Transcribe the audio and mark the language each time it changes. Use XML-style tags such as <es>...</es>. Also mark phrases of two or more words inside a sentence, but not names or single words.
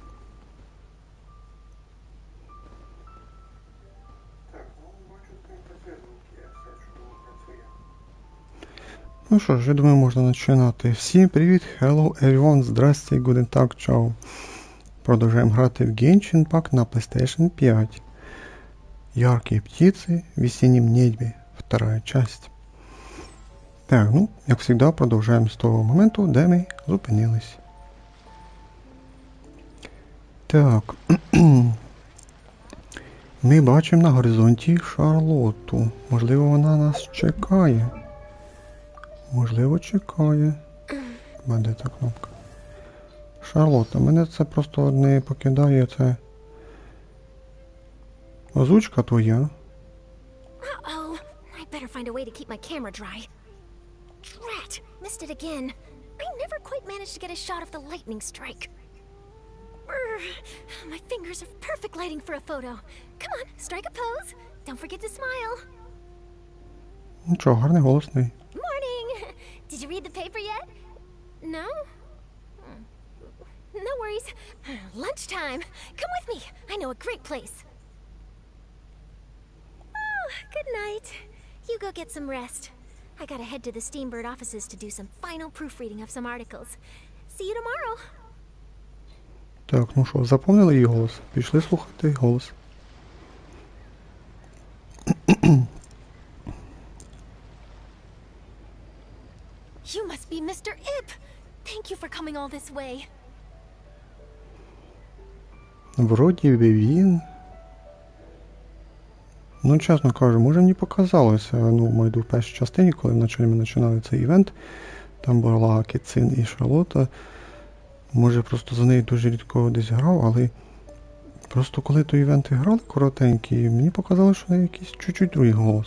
<uk>Ну що ж, я думаю, можна починати. Всім привіт,</uk> <en>hello everyone,</en> <uk>здрасте,</uk> <de>guten Tag,</de> <uk>чао. Продовжаємо грати в Genshin Impact на PlayStation 5.</uk> <ru>Яркие птицы, в весеннем небе, вторая часть.</ru> <uk>Так, ну, як завжди, продовжуємо з того моменту, де ми зупинились. Так. Ми бачимо на горизонті Шарлотту. Можливо, вона нас чекає. Можливо, чекає. Де та кнопка? Шарлотта, мене це просто не покидає, це... Озвучка твоя.</uk> <en>Uh-oh. I better find a way to keep my camera dry. Drat! Missed it again. I never quite managed to get a shot of the lightning strike. Brr, my fingers are perfect lighting for a photo. Come on, strike a pose. Don't forget to smile.</en> <uk>Нічого, гарний голосний.</uk> <en>Morning! Did you read the paper yet? No? No worries. Lunchtime. Come with me. I know a great place. Oh, good night. You go get some rest. I gotta head to the Steambird offices to do some final proofreading of some articles. See you tomorrow.</en> <uk>Так, ну що, запомнили її голос? Пішли слухати голос.</uk> <en>You must be Mr. Ip. Thank you for coming all this way.</en> <uk>Вроді би він... Ну, чесно кажу, може мені показалося, ну, майду в першій частині, коли ми починали цей івент, там була Кіцин і Шарлотта. Може, просто за нею дуже рідко десь грав, але просто коли той івент грали коротенький, мені показалося, що в неї якийсь чуть-чуть другий голос.</uk>